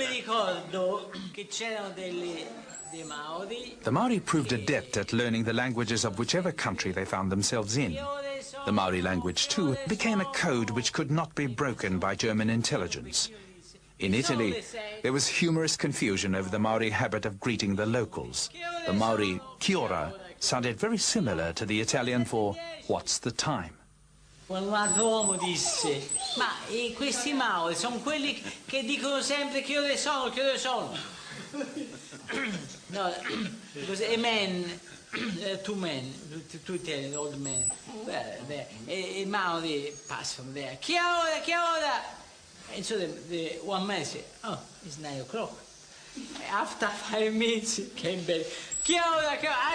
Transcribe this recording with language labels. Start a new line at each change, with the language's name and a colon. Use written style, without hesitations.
Italian: ricordo che c'erano dei Maori.
English: The Maori proved adept at learning the languages of whichever country they found themselves in. The Maori language, too, became a code which could not be broken by German intelligence. In Italy, there was humorous confusion over the Maori habit of greeting the locals. The Maori "Kia ora" sounded very similar to the Italian for "What's the time?"
Italian: Un altro uomo disse, ma questi Maori sono quelli che dicono sempre che ore sono, che ore sono.
English: No, because a man, two men, two Italian old men. A Maori pass from there.
Italian: Che ora, che ora?
English: And so the one man said, oh, it's 9 o'clock. After 5 minutes, he came back.
Italian: Che ora, che ora?